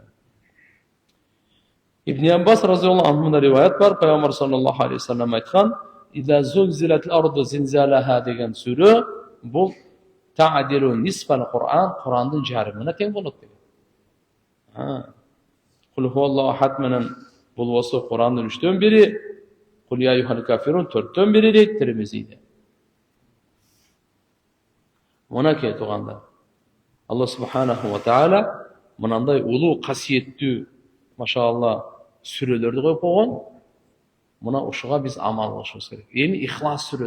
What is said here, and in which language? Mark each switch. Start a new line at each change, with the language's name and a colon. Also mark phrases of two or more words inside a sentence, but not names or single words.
Kyrgyz: Ибн Аббас
Arabic: رضي الله عنه
Kyrgyz: риваят бар, Пайгамбар
Arabic: صلى الله عليه وسلم
Kyrgyz: айткан,
Arabic: "إذا زلزلت الأرض زلزالها"
Kyrgyz: деген сүрө бул
Arabic: تعدل نصف القرآن,
Kyrgyz: Курандын жарымына тең болот деген.
Arabic: قل هو الله أحد
Kyrgyz: менен болбосо Курандын 3төн 1,
Arabic: قل يا أيها الكافرون
Kyrgyz: 4төн 1 дейт Тирмизиде. Мынакей тугандар. Алла
Arabic: سبحانه وتعالى
Kyrgyz: мынандай улуу касиеттүү, машаалла, сүрөлөрдү коюп койгон. Мына ушуга биз амал кылышыбыз керек.